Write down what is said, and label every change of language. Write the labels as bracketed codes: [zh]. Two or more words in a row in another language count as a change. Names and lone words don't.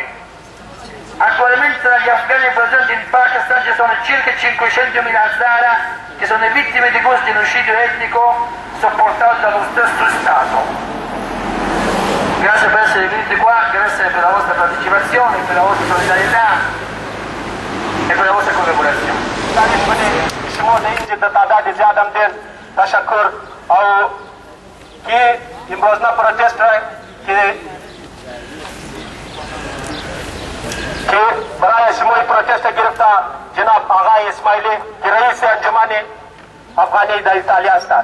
[it] Attualmente tra gli afghani presenti in Pakistan ci sono circa 500.000 Hazara che sono vittime di questo genocidio etnico sopportato dallo stesso Stato. Grazie per essere venuti qua, grazie per la vostra partecipazione, per la vostra solidarietà e per la vostra collaborazione. [fa] شما در اینجا به تعداد زیاد هم دیر تشکر او که امروز پروتست را که برای شما پروتست گرفته جناب آقای اسماعیلی که رئیس انجمن افغانی در ایتالیا هستند.